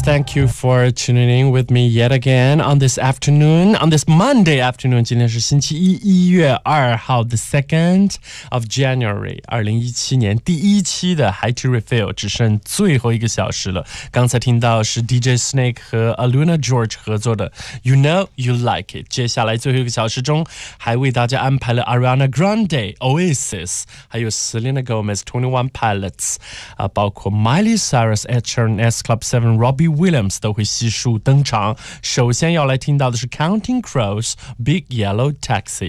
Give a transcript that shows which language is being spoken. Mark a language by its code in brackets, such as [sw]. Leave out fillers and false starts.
[en] Thank you for tuning in with me yet again on this afternoon, on this Monday afternoon. [zh] 今天是星期一，一月二号 ， [en] the 2nd of January， [zh] 2017年第一期的 High to Refill 只剩最后一个小时了。刚才听到是 DJ Snake 和 Aluna George 合作的 You Know You Like It。接下来最后一个小时中，还为大家安排了 Ariana Grande、Oasis， 还有 Selena Gomez、Twenty One Pilots， 啊，包括 Miley Cyrus、H&S。 Club 7 Robbie Williams 都会悉数登场。 首先要来听到的是 Counting Crows Big Yellow Taxi.